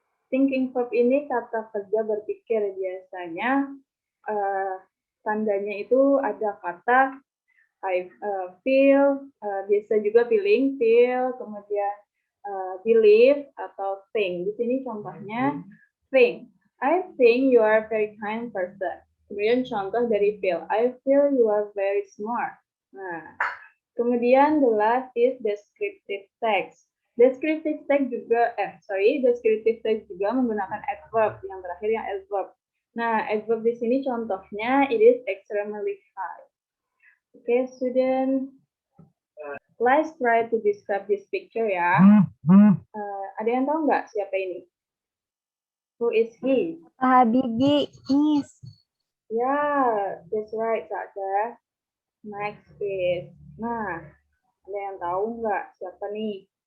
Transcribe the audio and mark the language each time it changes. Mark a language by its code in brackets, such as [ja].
[id] Thinking verb ini kata kerja berpikir, biasanya tandanya itu ada kata I feel, biasa juga feeling, feel, kemudian believe atau think. Di sini contohnya think. [en] I think you are a very kind person. [id] Kemudian contoh dari Phil. [en] I feel you are very smart. [id] Nah, kemudian [en] the last is descriptive text. [id] Descriptive text juga, descriptive text juga menggunakan adverb. Yang terakhir yang adverb. Nah, adverb di sini contohnya [en] it is extremely high. Okay, student. Let's try to describe this picture ya. [id] Ada yang tahu nggak siapa ini? [en] Who is he? [id] Pak Habibie, Miss. [en] Yeah, that's right, Saja. Next is, [id] nah, ada yang tahu nggak siapa nih?